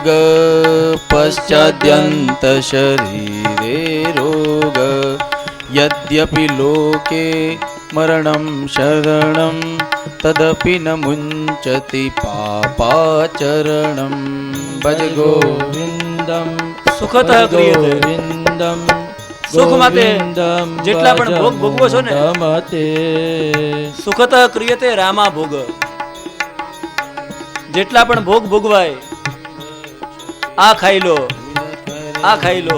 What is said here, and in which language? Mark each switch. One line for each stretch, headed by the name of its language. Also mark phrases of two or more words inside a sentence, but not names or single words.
Sanskrit: पश्चाद्यन्त शरीरे रोग. यद्यपि लोके मरणं शरणं तदपि न मुञ्चति पापाचरणं. भज गोविन्दं સુખતઃ ક્રિયતે. गोविन्दं
Gujarati: સુખ માટે જેટલા પણ ભોગ ભોગવો છો ને, મતે
Sanskrit: સુખતઃ ક્રિયતે રામા ભોગ.
Gujarati: જેટલા પણ ભોગ ભોગવાય, આ ખાઈ લો, આ ખાઈ લો.